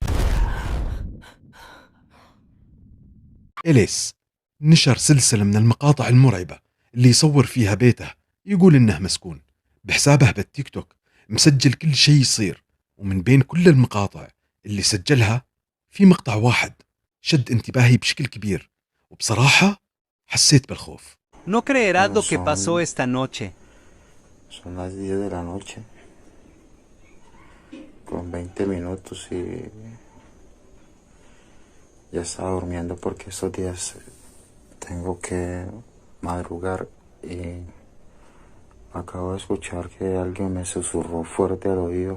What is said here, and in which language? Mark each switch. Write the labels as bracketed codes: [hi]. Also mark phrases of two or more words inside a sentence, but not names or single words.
[ar] إليس نشر سلسلة من المقاطع المرعبة اللي يصور فيها بيته يقول إنه مسكون. بحسابه بالتيك توك مسجل كل شيء يصير، ومن بين كل المقاطع اللي سجلها في مقطع واحد شد انتباهي بشكل كبير، وبصراحة حسيت بالخوف. [es] No creerás lo que pasó esta noche. Son las 10 de la noche, con 20 minutos, y ya estaba durmiendo porque estos días tengo que madrugar y acabo de escuchar que alguien me susurró fuerte al oído.